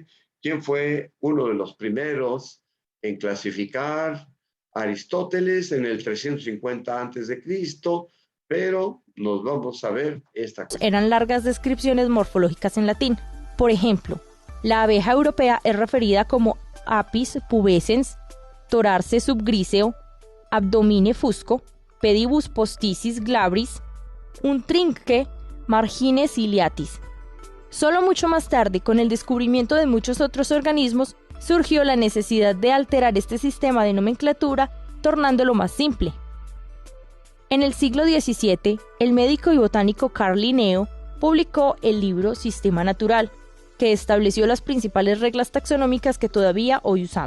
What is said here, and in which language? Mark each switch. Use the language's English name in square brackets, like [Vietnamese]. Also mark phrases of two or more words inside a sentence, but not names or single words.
[Spanish] ¿Quién fue uno de los primeros en clasificar? Aristóteles en el 350 a.C., pero nos vamos a ver esta cuestión. Eran largas descripciones morfológicas en latín. Por ejemplo, la abeja europea es referida como [Latin] Apis pubescens, Torarce subgriseo, Abdomine fusco, Pedibus posticis glabris, Untrinque margine ciliatis. [Spanish] Solo mucho más tarde, con el descubrimiento de muchos otros organismos, surgió la necesidad de alterar este sistema de nomenclatura, tornándolo más simple. En el siglo XVII, el médico y botánico Carl Linneo publicó el libro Sistema Natural, que estableció las principales reglas taxonómicas que todavía hoy usamos.